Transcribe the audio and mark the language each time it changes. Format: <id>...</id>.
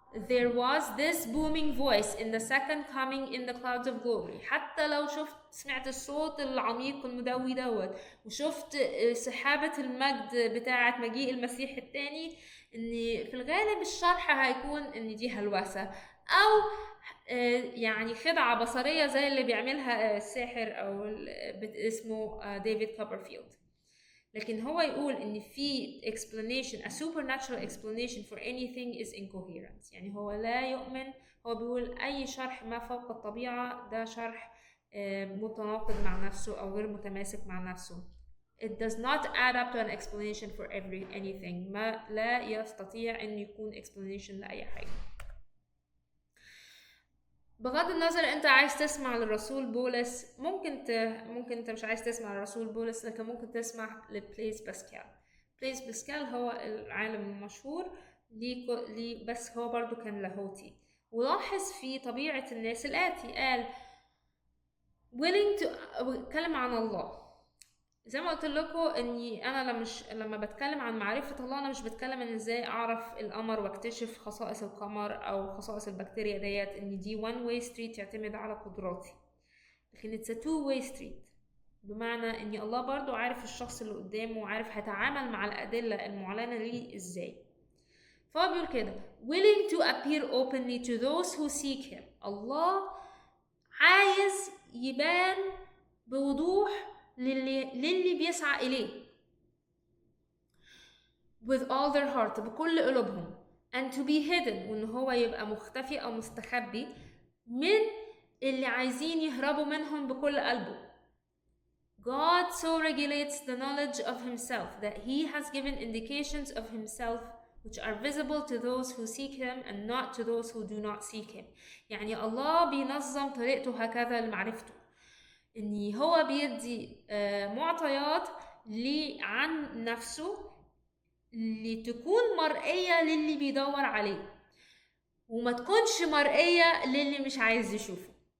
<en>there was this booming voice in the second coming in the clouds of glory،</en> <ar>حتى لو سمعت الصوت العميق المدوي دوت وشفت سحابة المجد بتاعة مجيء المسيح التاني، ان في الغالب الشرح هيكون ان دي هلوسة او يعني خدعة بصرية زي اللي بيعملها الساحر او اسمه ديفيد كوبرفيلد. لكن هو يقول ان في</ar> <en>explanation، a supernatural explanation for anything is incoherent،</en> <ar>يعني هو لا يؤمن، هو بيقول اي شرح ما فوق الطبيعة ده شرح متناقض مع نفسه او غير متماسك مع نفسه.</ar> <en>it does not add up to an explanation for anything.</en> <ar>ما لا يستطيع أن يكون explanation لأي حاجة. بغض النظر انت عايز تسمع للرسول بولس، ممكن انت مش عايز تسمع للرسول بولس، لكن ممكن تسمع لبليس باسكال. بليس باسكال هو العالم المشهور ليه بس هو برضو كان لاهوتي، ولاحظ في طبيعة الناس الآتي. قال</ar> <en>willing to</en> <ar>اتكلم عن الله. زي ما قلت لكم اني انا لما بتكلم عن معرفة الله، انا مش بتكلم ان ازاي اعرف القمر واكتشف خصائص القمر او خصائص البكتيريا ديت، ان دي</ar> <en>one way street</en> <ar>يعتمد على قدراتي، لكن</ar> <en>it's a two way street،</en> <ar>بمعنى اني الله برضو عارف الشخص اللي قدامه وعارف هيتعامل مع الادلة المعلنة ليه ازاي. فهو بيقول كده</ar> <en>willing to appear openly to those who seek him.</en> <ar>الله عايز يبان بوضوح للي بيسعى إليه</ar> <en>with all their heart،</en> <ar>بكل قلوبهم،</ar> <en>and to be hidden،</en> <ar>وإن هو يبقى مختفي أو مستخبي من اللي عايزين يهربوا منهم بكل قلبه.</ar> <en>God so regulates the knowledge of himself that he has given indications of himself which are visible to those who seek him and not to those who do not seek him.</en> <ar>يعني الله بينظم طريقته هكذا لمعرفته، إن هو بيدي معطيات عن نفسه لتكون مرئية للي بيدور عليه، وما تكونش مرئية للي مش عايز يشوفه.</ar>